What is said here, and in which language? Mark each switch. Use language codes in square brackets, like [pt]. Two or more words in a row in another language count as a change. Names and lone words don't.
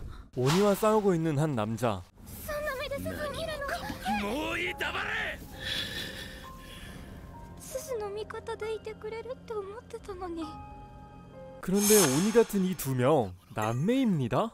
[ko] 오니와 싸우고 있는 한 남자. [ja] そんな目で鈴を見るの。もういい、黙れ。鈴の味方でいてくれるって思ってたのに。 [ko] 그런데 오니 같은 이 두 명 남매입니다.